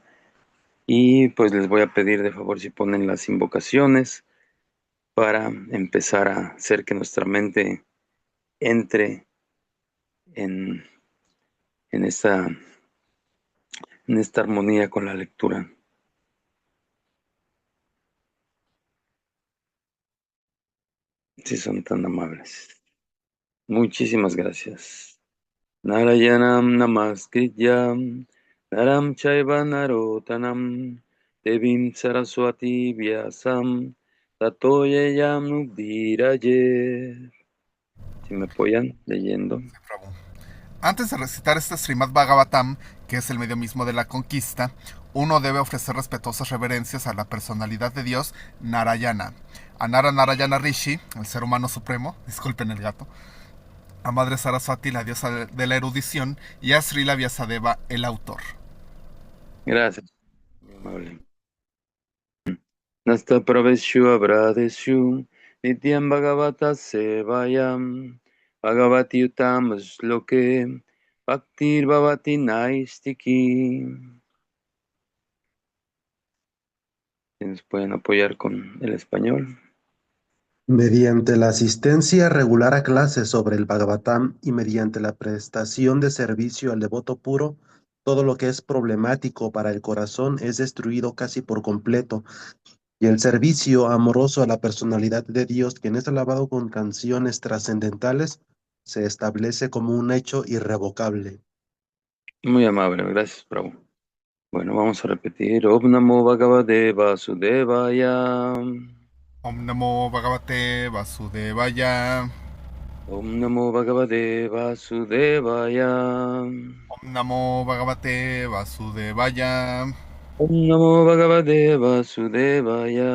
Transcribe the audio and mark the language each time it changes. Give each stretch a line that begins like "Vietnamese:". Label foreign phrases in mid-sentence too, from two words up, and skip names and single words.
Spanish: Y pues les voy a pedir de favor si ponen las invocaciones para empezar a hacer que nuestra mente entre en, en esta armonía con la lectura. Si son tan amables. Muchísimas gracias.
Sanskrit: नारायणं नमस्कृत्य नरं चैव नरोत्तमम् देवीं सरस्वतीं व्यासं ततो जयम् उदीरयेत्.
Spanish: Si me apoyan leyendo. Sí, Prabhu. Antes de recitar este Srimad Bhagavatam, que es el medio mismo de la conquista, uno debe ofrecer respetuosas reverencias a la personalidad de Dios Narayana, a Narayana Rishi, el ser humano supremo, disculpen el gato, a Madre Saraswati, la diosa de la erudición, y a Srila Vyasadeva, el autor. Gracias, muy amable.
Sanskrit: नष्ट प्रायेषु अभद्रेषु नित्यं भागवत सेवया भगवति उत्तम श्लोके भक्तिर् भवति नैष्ठिकी.
Spanish: Si nos pueden apoyar con el español. Mediante la asistencia regular a clases sobre el Bhagavatam y mediante la prestación de servicio al devoto puro, todo lo que es problemático para el corazón es destruido casi por completo, y el servicio amoroso a la personalidad de Dios, quien es alabado con canciones trascendentales, se establece como un hecho irrevocable. Muy amable, gracias, Prabhu. Bueno, vamos a repetir.
Sanskrit: ॐ नमो भगवते वासुदेवाय. ॐ नमो भगवते वासुदेवाय. ॐ नमो भगवते वासुदेवाय. ॐ नमो भगवते वासुदेवाय. ॐ नमो भगवते वासुदेवाय.